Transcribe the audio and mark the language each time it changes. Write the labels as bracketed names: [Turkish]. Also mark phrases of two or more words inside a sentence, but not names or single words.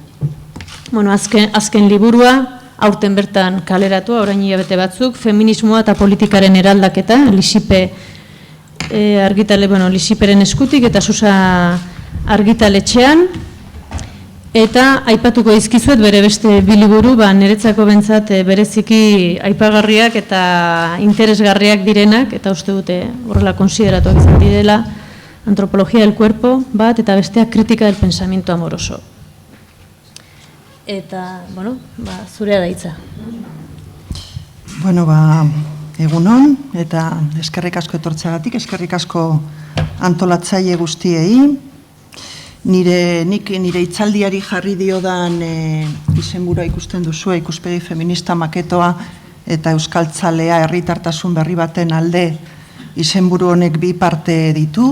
[Basque] Azken liburua, aurten bertan kaleratua, orain hilabete batzuk, feminismoa eta politikaren eraldaketa, Lisipe Lisiperen eskutik eta Susa argitaletxean. Eta aipatuko dizkizuet bere beste bi liburu, niretzako bentsat bereziki aipagarriak eta interesgarriak direnak, eta uste dute horrela konsideratuak izan direla, Antropologia del cuerpo bat, eta bestea Kritika del pensamiento amoroso. Eta, zurea da hitza. Egunon, eta eskerrik asko etortzeagatik, eskerrik asko antolatzaile guztiei. Nik nire hitzaldiari jarri diodan izenburua ikusten duzue, ikuspegi feminista maketoa eta euskaltzalea herritartasun berri baten alde izenburu honek bi parte ditu.